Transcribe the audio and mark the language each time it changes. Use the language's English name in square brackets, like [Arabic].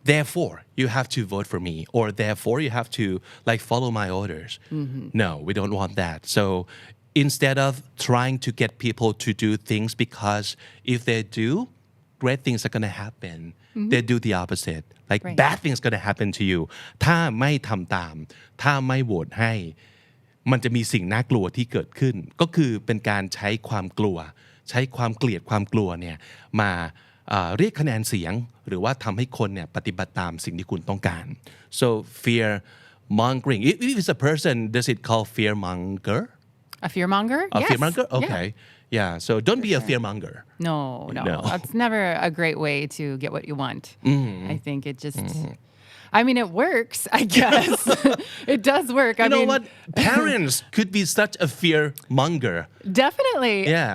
[English] Therefore, you have to vote for me, or therefore you have to like follow my orders. No, we don't want that. So instead of trying to get people to do things because if they do, great things are going to happen. They do the opposite. Like bad things going to happen to you. [Thai] ถ้าไม่ทำตาม ถ้าไม่โหวตให้ มันจะมีสิ่งน่ากลัวที่เกิดขึ้น ก็คือเป็นการใช้ความกลัว ใช้ความเกลียดความกลัวเนี่ยมาเรียกคะแนนเสียงหรือว่าทำให้คนเนี่ยปฏิบัติตามสิ่งที่คุณต้องการ [English] so fear mongering if it's a person does it call fear monger A fearmonger? A fearmonger? Okay. Yeah. So don't be a fearmonger. No. That's never a great way to get what you want. I think it just I mean, it works, I guess. It does work. You know what? Parents could be such a fearmonger. Definitely. Yeah.